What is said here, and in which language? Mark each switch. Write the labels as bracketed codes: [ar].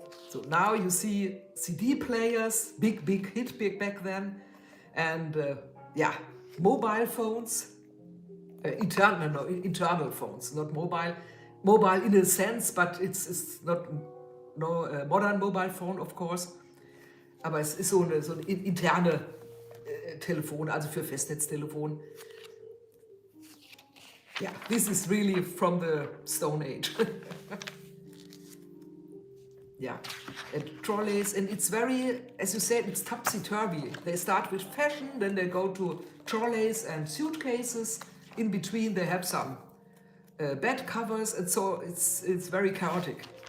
[en] So now you see CD players, big hit back then, and mobile phones, internal phones, not mobile. Mobile in a sense, but it's not modern mobile phone, of course. [de] Aber es ist so eine interne Telefon, also für Festnetztelefon. [en] Yeah, this is really from the Stone Age. Yeah, and trolleys, and it's very, as you said, it's topsy-turvy. They start with fashion, then they go to trolleys and suitcases. In between they have some bed covers, and so it's very chaotic.